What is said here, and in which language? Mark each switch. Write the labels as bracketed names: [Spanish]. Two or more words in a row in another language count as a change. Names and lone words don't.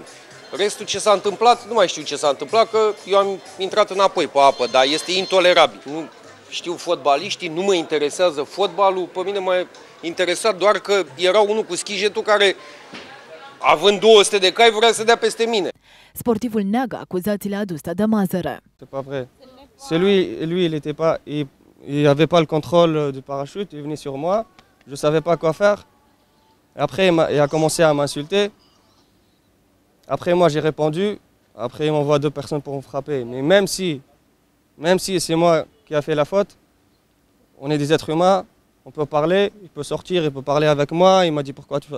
[Romanian] Restul ce s-a întâmplat, nu mai știu ce s-a întâmplat, că eu am intrat înapoi pe apă, dar este intolerabil. Nu știu fotbaliștii, nu mă interesează fotbalul, pe mine m-a interesat doar că era unul cu schijetul care, având 200 de cai, vrea să dea peste mine. Sportivul neagă acuzațiile aduse de Mazăre. [French] C'est pas vrai. C'est lui, il avait pas le contrôle du parachute, il venait sur moi, je savais pas quoi faire. Après, il a commencé à m'insulter. Après, moi, j'ai répondu. Après, il m'envoie deux personnes pour me frapper. Mais même si c'est moi qui a fait la faute, on est des êtres humains, on peut parler, il peut sortir, il peut parler avec moi. Il m'a dit pourquoi tu fais.